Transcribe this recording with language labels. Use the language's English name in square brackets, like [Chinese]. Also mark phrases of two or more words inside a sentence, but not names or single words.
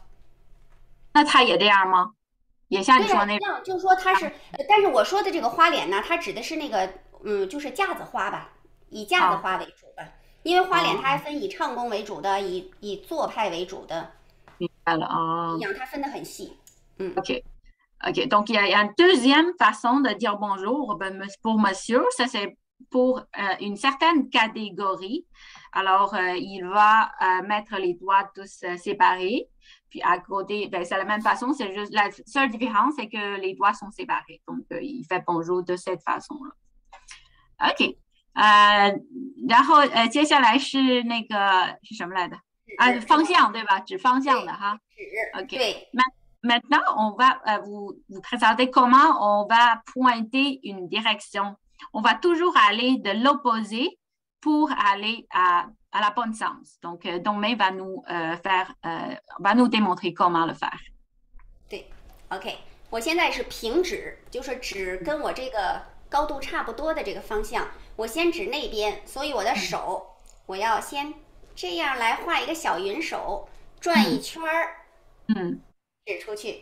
[Chinese] 那他也这样吗？也像你说那样，就是说他是，但是我说的这个花脸呢，它指的是那个，就是架子花吧。以架子花为主的，因为花脸它还分以唱功为主的，以做派为主的。明白了啊。一样，它分得很细。 [English] OK. [French] Donc il y a une deuxième façon de dire bonjour pour monsieur, ça c'est pour une certaine catégorie. Alors il va mettre les doigts tous séparés, puis à côté, c'est la même façon, c'est juste la seule différence c'est que les doigts sont séparés. Donc il fait bonjour de cette façon-là. [English] OK. [Chinese] 然后接下来是那个是什么来着？方向对吧？指方向的哈。OK. [French] Maintenant, on va vous présenter comment on va pointer une direction. On va toujours aller de l'opposé pour aller à la bonne sens. Donc, Dongmei va nous va nous démontrer comment le faire. [Chinese] 对 ，OK. 我现在是平指，就是指跟我这个高度差不多的这个方向。我先指那边，所以我的手我要先这样来画一个小云手，转一圈儿，指出去。